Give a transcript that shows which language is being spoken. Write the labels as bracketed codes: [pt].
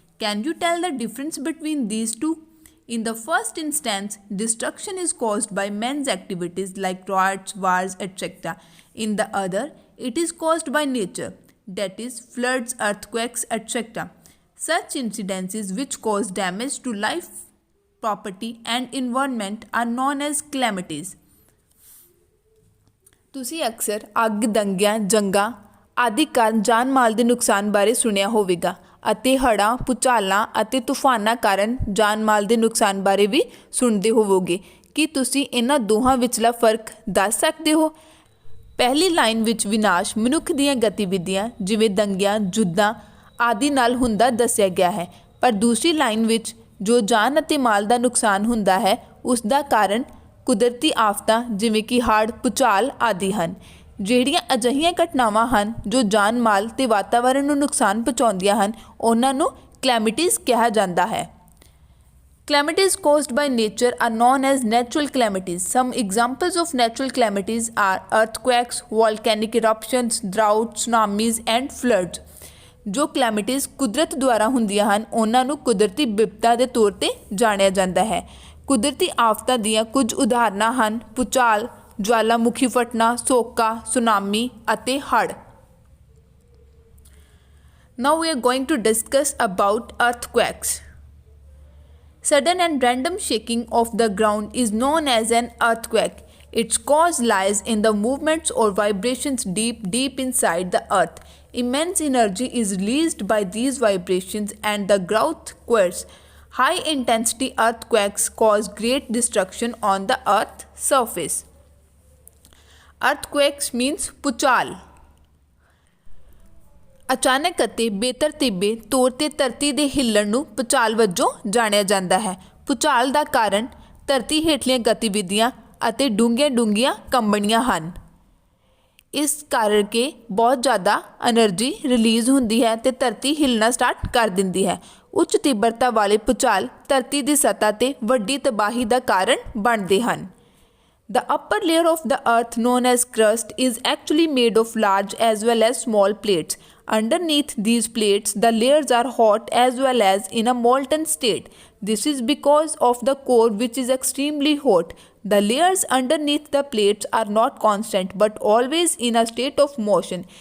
[en] Can you tell the difference between these two? In the first instance, destruction is caused by man's activities like droughts, wars, etc. In the other, it is caused by nature, that is, floods, earthquakes, etc. Such incidences which cause damage to life, property, and environment are known as calamities. [pa] ਤੁਸੀਂ ਅਕਸਰ ਅੱਗ, ਦੰਗਿਆਂ, ਜੰਗਾਂ ਆਦਿ ਕਾਰਨ ਜਾਨ ਮਾਲ ਦੇ ਨੁਕਸਾਨ ਬਾਰੇ ਸੁਣਿਆ ਹੋਵੇਗਾ ਅਤੇ ਹੜ੍ਹਾਂ, ਭੂਚਾਲਾਂ ਅਤੇ ਤੂਫਾਨਾਂ ਕਾਰਨ ਜਾਨ ਮਾਲ ਦੇ ਨੁਕਸਾਨ ਬਾਰੇ ਵੀ ਸੁਣਦੇ ਹੋਵੋਗੇ। ਕੀ ਤੁਸੀਂ ਇਹਨਾਂ ਦੋਹਾਂ ਵਿਚਲਾ ਫਰਕ ਦੱਸ ਸਕਦੇ ਹੋ? ਪਹਿਲੀ ਲਾਈਨ ਵਿੱਚ ਵਿਨਾਸ਼ ਮਨੁੱਖ ਦੀਆਂ ਗਤੀਵਿਧੀਆਂ ਜਿਵੇਂ ਦੰਗਿਆਂ, ਯੁੱਧਾਂ ਆਦਿ ਨਾਲ ਹੁੰਦਾ ਦੱਸਿਆ ਗਿਆ ਹੈ, ਪਰ ਦੂਸਰੀ ਲਾਈਨ ਵਿੱਚ ਜੋ ਜਾਨ ਅਤੇ ਮਾਲ ਦਾ ਨੁਕਸਾਨ ਹੁੰਦਾ ਹੈ ਉਸ ਦਾ ਕਾਰਨ ਕੁਦਰਤੀ ਆਫਤਾਂ ਜਿਵੇਂ ਕਿ ਹੜ੍ਹ, ਭੂਚਾਲ ਆਦਿ ਹਨ। ਜਿਹੜੀਆਂ ਅਜਿਹੀਆਂ ਘਟਨਾਵਾਂ ਹਨ ਜੋ ਜਾਨ ਮਾਲ ਅਤੇ ਵਾਤਾਵਰਣ ਨੂੰ ਨੁਕਸਾਨ ਪਹੁੰਚਾਉਂਦੀਆਂ ਹਨ ਉਹਨਾਂ ਨੂੰ ਕਲੈਮਿਟੀਜ਼ ਕਿਹਾ ਜਾਂਦਾ ਹੈ। [en] Calamities caused by nature are known as natural calamities. Some examples of natural calamities are earthquakes, volcanic eruptions, droughts, tsunamis and floods. [pa] ਜੋ ਕਲੈਮਿਟੀਜ਼ ਕੁਦਰਤ ਦੁਆਰਾ ਹੁੰਦੀਆਂ ਹਨ ਉਹਨਾਂ ਨੂੰ ਕੁਦਰਤੀ ਵਿਪਤਾ ਦੇ ਤੌਰ 'ਤੇ ਜਾਣਿਆ ਜਾਂਦਾ ਹੈ। ਕੁਦਰਤੀ ਆਫਤਾਂ ਦੀਆਂ ਕੁਝ ਉਦਾਹਰਨਾਂ ਹਨ ਭੂਚਾਲ, ਜਵਾਲਾਮੁਖੀ ਫਟਣਾ, ਸੋਕਾ, ਸੁਨਾਮੀ ਅਤੇ ਹੜ੍ਹ। [en] Now we are going to discuss about earthquakes. Sudden and random shaking of the ground is known as an earthquake. Its cause lies in the movements or vibrations deep inside the earth. Immense energy is released by these vibrations and the ground quakes. High intensity earthquakes cause great destruction on the earth's surface. Earthquakes means ਭੂਚਾਲ। [pa] ਅਚਾਨਕ ਅਤੇ ਬੇਤਰਤੀਬੇ ਤੌਰ 'ਤੇ ਧਰਤੀ ਦੇ ਹਿੱਲਣ ਨੂੰ ਭੂਚਾਲ ਵਜੋਂ ਜਾਣਿਆ ਜਾਂਦਾ ਹੈ। ਭੂਚਾਲ ਦਾ ਕਾਰਨ ਧਰਤੀ ਹੇਠਲੀਆਂ ਗਤੀਵਿਧੀਆਂ ਅਤੇ ਡੂੰਘੀਆਂ ਕੰਬਣੀਆਂ ਹਨ। ਇਸ ਕਰਕੇ ਬਹੁਤ ਜ਼ਿਆਦਾ એનર્ਜੀ ਰਿਲੀਜ਼ ਹੁੰਦੀ ਹੈ ਅਤੇ ਧਰਤੀ ਹਿੱਲਣਾ ਸਟਾਰਟ ਕਰ ਦਿੰਦੀ ਹੈ। ਉੱਚ ਤੀਬਰਤਾ ਵਾਲੇ ਭੂਚਾਲ ਧਰਤੀ ਦੀ ਸਤ੍ਹਾ 'ਤੇ ਵੱਡੀ ਤਬਾਹੀ ਦਾ ਕਾਰਨ ਬਣਦੇ ਹਨ। [en] The upper layer of the earth known as crust is actually made of large as well as small plates. Underneath these plates, the layers are hot as well as in a molten state. This is because of the core which is extremely hot. The layers underneath the plates are not constant but always in a state of motion.